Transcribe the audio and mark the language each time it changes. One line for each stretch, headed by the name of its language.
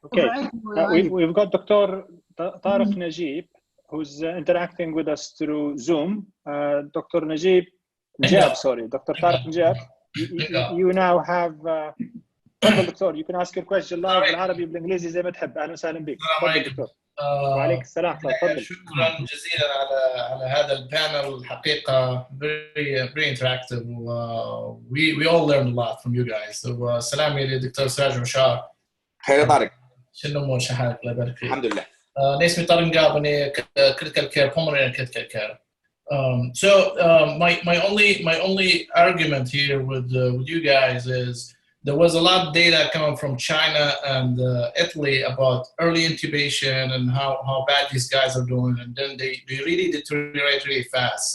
English: Okay. We've got Dr. Tariq Najib, who's interacting with us through Zoom. Dr. Najib, Dr. Tariq Najib, you now have
Arabic: تفضل دكتور.
English: You can ask your question live
Arabic: بالعربي بالانجليزي زي ما تحب. اهلا وسهلا بك. تفضل دكتور. وعليك السلام. تفضل. شكرا جزيلا على هذا البانل. الحقيقه
English: very interactive. We all learned a lot from you guys.
Arabic: So سلامي للدكتور سراج مشار. خير طارق. شنو امور شحالك؟ الله يبارك فيك. الحمد لله. اسمي طارق نقاب. أنا
English: critical care pulmonary critical care. So my only argument here with you guys is there was a lot of data coming from China and Italy about early intubation and how bad these guys are doing, and then they really deteriorate really fast.